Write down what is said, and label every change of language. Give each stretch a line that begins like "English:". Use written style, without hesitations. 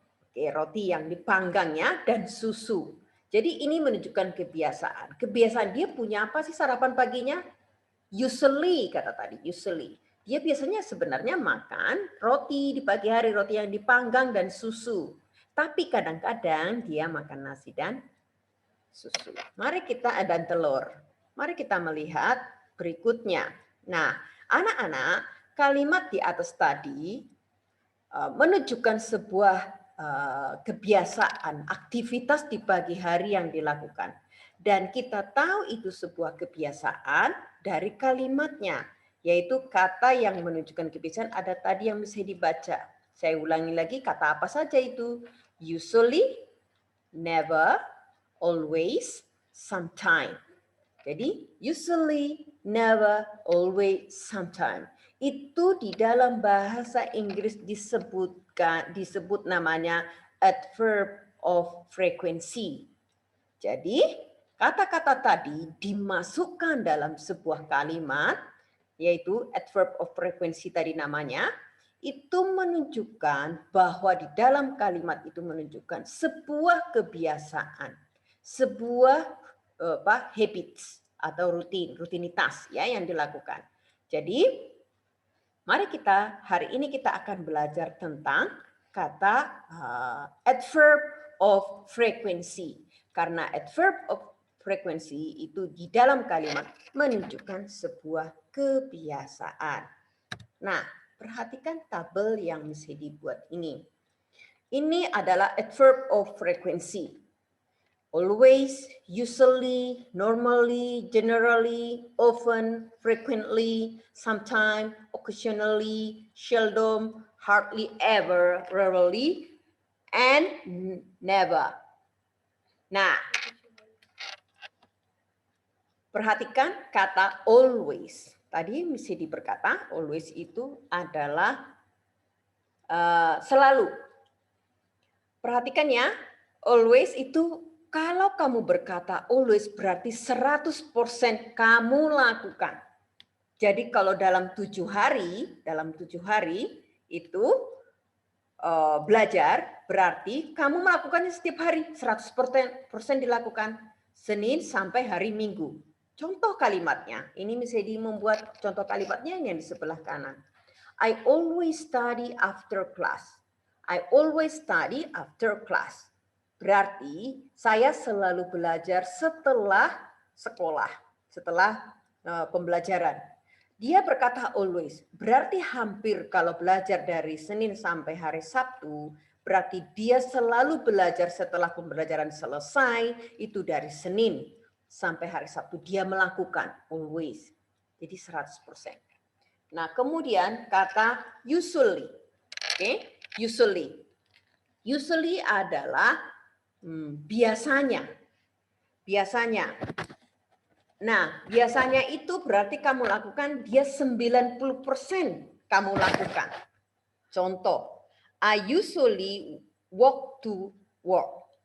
Indonesian: Oke, roti yang dipanggangnya dan susu. Jadi ini menunjukkan kebiasaan. Kebiasaan dia punya apa sih sarapan paginya? Usually kata tadi, usually. Dia biasanya sebenarnya makan roti di pagi hari, roti yang dipanggang dan susu. Tapi kadang-kadang dia makan nasi dan susu. Mari kita dan telur. Mari kita melihat berikutnya. Nah, anak-anak, kalimat di atas tadi menunjukkan sebuah kebiasaan, aktivitas di pagi hari yang dilakukan. Dan kita tahu itu sebuah kebiasaan dari kalimatnya, yaitu kata yang menunjukkan kebiasaan ada tadi yang bisa dibaca. Saya ulangi lagi, kata apa saja itu?
English: Usually, never, always, sometime. Jadi usually, never, always, sometime.
Indonesian: Itu di dalam bahasa Inggris disebut namanya adverb of frequency. Jadi kata-kata tadi dimasukkan dalam sebuah kalimat, yaitu adverb of frequency tadi namanya, itu menunjukkan bahwa di dalam kalimat itu menunjukkan sebuah kebiasaan, sebuah habits atau rutinitas ya yang dilakukan. Jadi mari hari ini kita akan belajar tentang kata adverb of frequency. Karena adverb of frequency itu di dalam kalimat menunjukkan sebuah kebiasaan. Nah, perhatikan tabel yang mesti dibuat ini. Ini adalah adverb of frequency.
English: Always, usually, normally, generally, often, frequently, sometime, occasionally, seldom, hardly ever, rarely, and never.
Indonesian: Nah, perhatikan kata always. Tadi mesti berkata always itu adalah selalu. Perhatikan ya, always itu kalau kamu berkata always berarti 100% kamu lakukan. Jadi kalau dalam 7 hari itu belajar berarti kamu melakukannya setiap hari 100% dilakukan Senin sampai hari Minggu. Contoh kalimatnya, ini misalnya membuat contoh kalimatnya yang di sebelah kanan.
English: I always study after class. I always study after class.
Indonesian: Berarti saya selalu belajar setelah sekolah, setelah pembelajaran. Dia berkata always, berarti hampir kalau belajar dari Senin sampai hari Sabtu, berarti dia selalu belajar setelah pembelajaran selesai, itu dari Senin sampai hari Sabtu. Dia melakukan always. Jadi 100%. Nah, kemudian kata usually. Oke, usually. Usually adalah biasanya. Biasanya. Nah, biasanya itu berarti kamu lakukan, dia 90% kamu lakukan.
English: Contoh, I usually walk to work.